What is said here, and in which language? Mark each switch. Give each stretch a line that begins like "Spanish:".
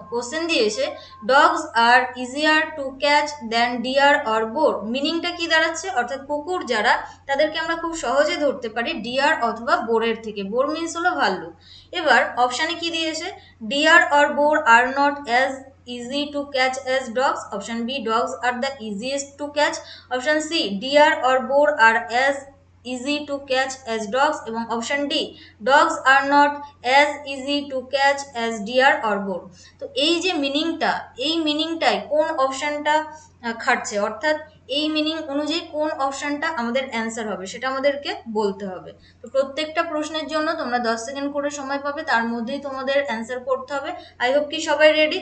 English: Question দিয়েছে dogs are easier to catch than deer or boar.
Bangla: মিনিংটা কি দাঁড়াচ্ছে, অর্থাৎ কুকুর যারা তাদেরকে আমরা খুব সহজে ধরতে পারি ডিয়ার অথবা বোরের থেকে। বোর মিন্স হলো ভাল্লুক। এবার অপশানে কি দিয়েছে,
English: Deer or boar are not as easy to catch as dogs. Option B, dogs are the easiest to catch. Option C, deer or boar are as easy to catch as dogs.
Bangla: এবং option D,
English: dogs are not as easy to catch as deer or boar.
Bangla: তো এই যে মিনিংটা, এই মিনিংটাই কোন অপশনটা খাটছে, অর্থাৎ এই মিনিং অনুযায়ী কোন অপশনটা আমাদের অ্যান্সার হবে সেটা আমাদেরকে বলতে হবে। তো প্রত্যেকটা প্রশ্নের জন্য তোমরা 10 সেকেন্ড করে সময় পাবে, তার মধ্যেই তোমাদের অ্যান্সার করতে হবে।
English: I hope
Bangla: কি সবাই রেডি।